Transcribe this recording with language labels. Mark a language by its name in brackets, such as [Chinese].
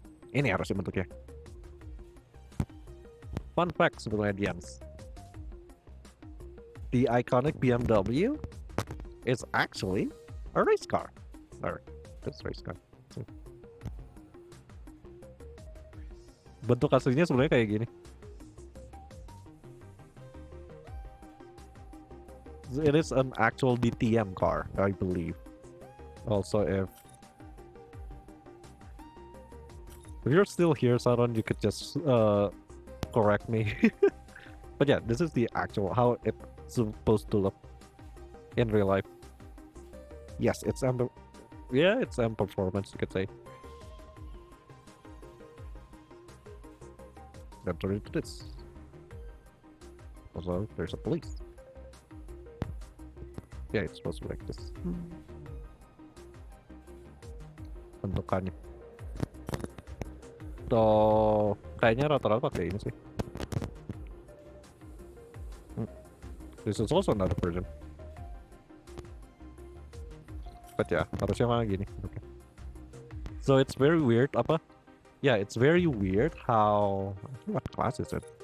[Indonesian] Ini harusnya bentuknya. Fun fact sebelumnya Dians. [English] The iconic BMW is actually a race car. Or this race car. So. [Indonesian] Bentuk aslinya sebenarnya kayak gini. [English] It is an actual DTM car, I believe. Also, if you're still here, Saron, you could just correct me. But yeah, this is the actual how it's supposed to look in real life. Yes, it's it's performance, you could say. Then turn into this. Also, there's a police. Yeah, it's supposed to be like this. [Indonesian] Bentukannya. Tuh, kayaknya rata-rata kayak ini sih. [English] This is also another version. But yeah, [Indonesian] harusnya malah gini. [English] Okay. So it's very weird Yeah, it's very weird how what class is it?